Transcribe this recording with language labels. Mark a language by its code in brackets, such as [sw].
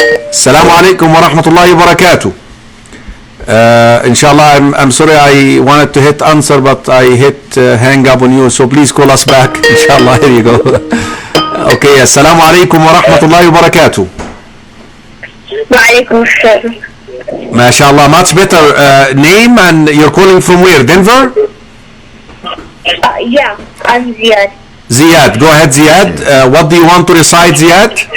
[ar] السلام عليكم ورحمة الله وبركاته. إن شاء الله [en] I'm sorry I wanted to hit answer but I hit hang up on you so please call us back إن شاء الله. Here you go. Okay. [ar] السلام عليكم ورحمة الله وبركاته. وعليكم السلام. [en] MashaAllah, much better. Name and you're calling from where? Denver? Yeah, I'm Ziyad. Ziyad, go ahead Ziyad. What do you want to recite, Ziyad?